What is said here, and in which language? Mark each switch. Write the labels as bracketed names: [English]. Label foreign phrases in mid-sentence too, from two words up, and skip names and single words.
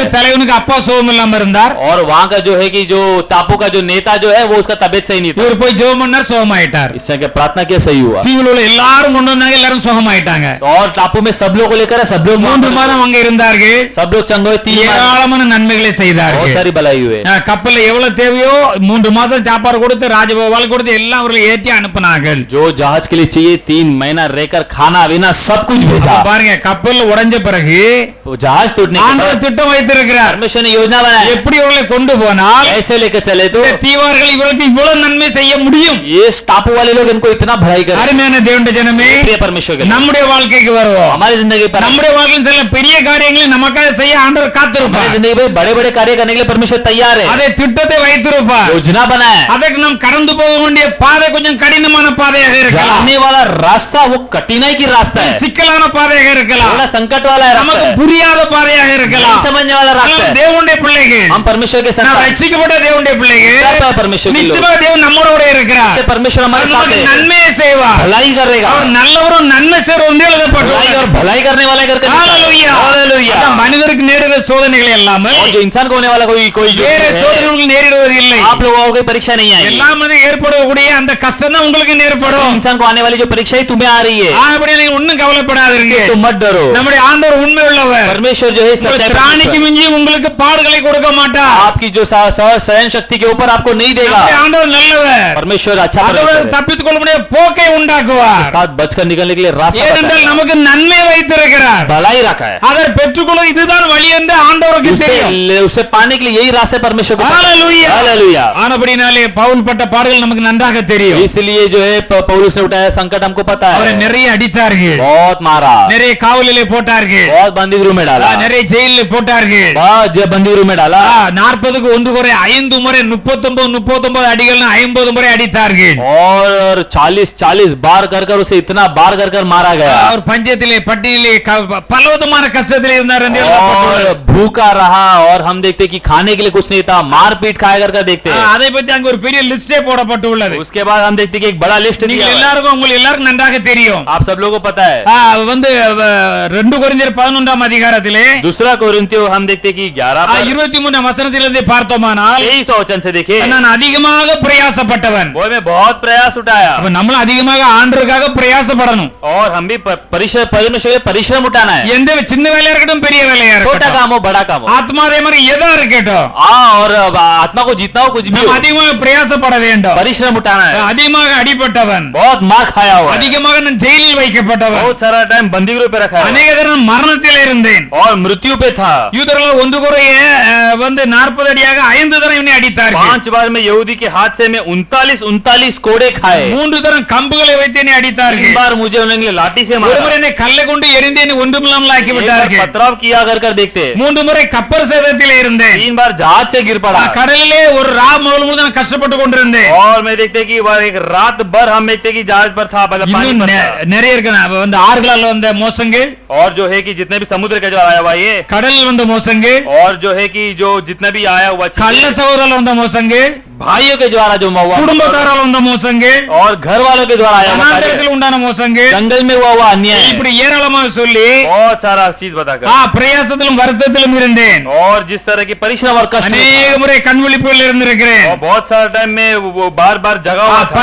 [Tamil] தலைவனுக்கு அப்பா சோகம் இல்லாம இருந்தார். [Hindi] और वहाँ का जो है कि जो टापू का जो नेता जो है वो उसका तबियत सही नहीं था, [Tamil] இவர் போய் ஜெபம் பண்ணார், சோகமாயிட்டார். [Hindi] इससे क्या प्रार्थना किया सही हुआ, [Tamil] தீவுல உள்ள எல்லாரும் கொண்டு வந்தாங்க, எல்லாரும் சோகமாயிட்டாங்க. [Hindi] और टापू में सब लोग को लेकर सब लोग [Tamil] 3 மாதம் அங்க இருந்தார்கள். [Hindi] सब लोग चंगे हुए, 3 [Tamil] ஏராளமான நன்மைகளை செய்தார்கள், [Hindi] बहुत सारी भलाई हुए। [Tamil] கப்பல்ல எவ்வளவு தேவையோ 3 மாதம் சாப்பாடு கொடுத்து ராஜபோவால் கொடுத்து எல்லாம் அவர்கள் ஏற்றி அனுப்புனார்கள். [Hindi] जो जहाज के लिए चाहिए 3 महीना रहकर खाना पीना सब कुछ भेजा। [Tamil] பாருங்க, கப்பல் உடைஞ்ச பிறகு [Hindi] जहाज टूटने के [Tamil] ஆண்டவர் [Hindi] बाद [Tamil] திட்டம் வைத்திருக்கிறார். [Hindi] परमेश्वर ने योजना बनाई, [Tamil] எப்படி இவர்களை கொண்டு போனால் [Hindi] ऐसे लेकर चले तो [Tamil] தீவார்கள் இவர்களுக்கு இவ்வளவு நன்மை செய்ய முடியும். [Hindi] ये टापू वाले लोग इनको इतना भलाई कर। [Tamil] அருமையான தேவனுடைய ஜனமே, [Hindi] प्रिय परमेश्वर के [Tamil] நம்முடைய வாழ்க்கைக்கு வருவோம். [Hindi] हमारी जिंदगी पर, [Tamil] நம்முடைய வாழ்க்கையில் சில பெரிய காரியங்களை நமக்காக செய்ய ஆண்டவர் [Hindi] हमारी [Tamil] காத்திருப்பார். [Hindi] जिंदगी में बड़े बड़े कार्य करने के लिए परमेश्वर तैयार है, [Tamil] அதை திட்டத்தை வைத்திருப்பார். [Hindi] योजना बनाए। [Tamil] அதற்கு நாம் கடந்து போக வேண்டிய பாதை கொஞ்சம் கடினமான பாதையாக இருக்கலாம், [Hindi] जाने वाला रास्ता वो कठिनाई की रास्ता है, [Tamil] சிக்கலான பாதையாக இருக்கலாம், [Hindi] थोड़ा संकट वाला है [Tamil] நமக்கு [Hindi] रास्ता है, [Tamil] புரியாத பாதையாக இருக்கலாம். [Hindi] नहीं समझने वाला रास्ता है। [Tamil] தேவனுடைய பிள்ளைகள், [Hindi] हम परमेश्वर के [Tamil] நாம் [Hindi] साथ [Tamil] ரட்சிக்கப்பட்ட தேவனுடைய பிள்ளைகள், [Hindi] परमेश्वर के लोग, [Tamil] நிச்சயமாக தேவன் நம்மோடு இருக்கிறார். [Hindi] से परमेश्वर हमारे [Tamil] அவர் [Hindi] साथ [Tamil] நமக்கு [Hindi] है, [Tamil] நன்மையை செய்வார். [Hindi] भलाई करेगा, [Tamil] அவர் நல்லவரும் நன்மை செய்றவரும் [Hindi] भलाई [Tamil] எழுதப்பட்டுள்ளது. [Hindi] और भलाई करने वाला करके [Tamil] ஹalleluya. [Hindi] हालेलुया। [Tamil] அதான் மனிதருக்கு நேரிடுற சோதனைகள் எல்லாமே [Hindi] और जो इंसान को होने वाला कोई जो [Tamil] வேற [Hindi] है, [Tamil] சோதனைகள் நேரிடுவது இல்லை. [Hindi] आप लोगों को कोई परीक्षा नहीं आएगी, [Tamil] எல்லாம் ஏற்படக்கூடிய அந்த கஷ்டம் தான் உங்களுக்கு நேர்படும். [Hindi] इंसान को आने वाली जो परीक्षा है तुम्हें आ रही है, [Tamil] ஆகவே நீங்க ஒண்ணும் கவலைப்படாதீங்க. [Hindi] तुम मत डरो, [Tamil] நம்முடைய ஆண்டவர் உண்மை உள்ளவர். [Hindi] परमेश्वर जो है सच्चा [Tamil] ராணிக்கு [Hindi] परमेश्वर, [Tamil] மிஞ்சி உங்களுக்கு பாடுகளை கொடுக்க மாட்டார். [Hindi] आपकी जो सहन शक्ति के ऊपर आपको नहीं देगा। [Tamil] நம்முடைய ஆண்டவர் நல்லவர். [Hindi] परमेश्वर अच्छा [Tamil] அதோட [Hindi] परमेश्वर है, [Tamil] தப்பித்துக் கொள்ள முடிய போக்கை உண்டாக்குவார். [Hindi] साथ बचकर निकलने के लिए रास्ता [Tamil] ஏனென்றால் [Hindi] बताएगा, [Tamil] நமக்கு நன்மை வைத்திருக்கிறார். [Hindi] भलाई रखा है, [Tamil] அதை பெற்றுக்கொள்ள இதுதான் வழி என்று ஆண்டவருக்கு தெரியும். [Hindi] उसे पाने के लिए यही रास्ता परमेश्वर को पता है। [Tamil] ஹalleluya. [Hindi] हालेलुया। [Tamil] ஆனபடினாலே பவுல் பட்ட பாடுகள் நமக்கு நன்றாக தெரியும். [Hindi] इसलिए जो है पौलुस ने उठाया संकट हमको पता [Tamil] அவரை [Hindi] है, [Tamil] நிறைய அடித்தார்கள், [Hindi] बहुत मारा, [Tamil] நிறைய காவலிலே போட்டார்கள், [Hindi] बहुत बंदीगृह में डाला, [Tamil] நிறைய ஜெயிலில் போட்டார்கள். [Hindi] बहुत बंदीगृह में डाला, [Tamil] 40க்கு 1 குறை 5 முறை 39 அடிகள் 50 முறை அடித்தார்கள். [Hindi] और 40 बार कर उसे इतना बार कर मारा गया, [Tamil] அவர் பஞ்சத்திலே பட்டினிலே பலவிதமான கஷ்டத்திலே இருந்தார் என்று எழுதப்பட்டுள்ளது. [Hindi] और भूखा रहा, और हम देखते कि खाने के लिए कुछ नहीं था, मारपीट खाया कर देखते हैं। [Tamil] அதை பத்தி அங்க ஒரு பெரிய லிஸ்டே போடப்பட்டுள்ளது. [Hindi] उसके बाद हम देखते कि एक बड़ा लिस्ट दिया [Tamil] நீங்கள் [Hindi] हुआ है। [Tamil] எல்லாருக்கும் உங்களுக்கு எல்லாருக்கும் நன்றாக தெரியும். [Hindi] आप सब लोगों को पता है, [Tamil] வந்து 2 கொரிந்தியர் 11ஆம் அதிகாரத்திலே [Hindi] दूसरा कोरिन्थियो हम देखते कि 11 पर [Tamil] 23ஆம் வசனத்திலிருந்து பார்த்தோமானால் [Hindi] 23 वचन से देखिए, [Tamil] நான் அதிகமாக பிரயாசப்பட்டவன். [Hindi] वो में बहुत प्रयास उठाया, [Tamil] அப்ப நம்மளும் அதிகமாக ஆண்டவருக்காக பிரயாசப்படணும். [Hindi] और हम भी परिश्रम उठाना है, [Tamil] எந்த சின்ன வேலையா இருக்கட்டும் பெரிய வேலையா [Hindi] छोटा [Tamil] இருக்கட்டும், [Hindi] काम हो बड़ा काम हो, [Tamil] ஆத்மா அதே மாதிரி எதா இருக்கட்டும், [Hindi] और आत्मा को जीतना हो कुछ भी [Tamil] நாம் [Hindi] हो, [Tamil] அதிகமாக பிரயாசப்பட வேண்டும். [Hindi] परिश्रम उठाना है। [Tamil] அதிகமாக அடிபட்டவன், [Hindi] बहुत मार खाया हुआ है, [Tamil] அதிகமாக நான் ஜெயிலில் வைக்கப்பட்டவன், [Hindi] बहुत सारा टाइम बंदीगृह पे रखा है, [Tamil] அநேக தரம் மரணத்தில் இருந்தேன். [Hindi] और मृत्यु पे था। [Tamil] யூதர்கள் 1 குறைய வந்து 40 அடியாக 5 தரம் இவனை அடித்தார்கள். [Hindi] 5 बार में यहूदी के हाथ से मैं 39 कोड़े खाए, [Tamil] 3 தரம் கம்புகளை வைத்து என்னை [Hindi] 3 [Tamil] அடித்தார்கள். [Hindi] बार मुझे उन्होंने लाठी से [Tamil] ஒரு [Hindi] मारा, [Tamil] முறை என்னை கல்லை கொண்டு எரிந்து என்னை ஒன்றுமில்லாமல் ஆக்கி [Hindi] एक बार [Tamil] விட்டார்கள். [Hindi] पथराव किया कर देखते, [Tamil] 3 முறை கப்பல் சேதத்தில் இருந்தேன். [Hindi] 3 बार जहाज से गिर पड़ा, [Tamil] கடலிலே ஒரு முழுவதும் நான் கஷ்டப்பட்டு கொண்டிருந்தேன். [Hindi] और मैं देखते कि वह एक रात भर हम देखते कि जहाज पर था, मतलब पानी [Tamil] இன்னும் [Hindi] पर था। [Tamil] நிறைய இருக்கு. வந்து ஆறுகளால் வந்த மோசங்கள், [Hindi] और जो है कि जितने भी समुद्र का जो आया हुआ ये, [Tamil] கடலில் வந்த மோசங்கள், [Hindi] और जो है कि जो जितना भी आया हुआ [Tamil] கள்ள [Hindi] चीजें, [Tamil] சகோதரால் வந்த மோசங்கள், [Hindi] भाइयों के द्वारा जो हुआ, [Tamil] குடும்பத்தாரால் வந்த மோசங்கள், [Hindi] और घर वालों के द्वारा आया हुआ कार्य, [Tamil] வனாந்தரத்தில் உண்டான மோசங்கள், [Hindi] जंगल में हुआ अन्याय, [Tamil] இப்படி ஏராளமாக சொல்லி [Hindi] बहुत सारा चीज बताकर, [Tamil] பிரயாசத்திலும் வருத்தத்திலும் இருந்தேன். [Hindi] और जिस तरह की परिश्रम और कष्ट में [Tamil] அநேக [Hindi] था, [Tamil] முறை கண்விழிப்புகள் இருந்திருக்கிறேன். [Hindi] और बहुत सारा टाइम में वो बार जगा हुआ था,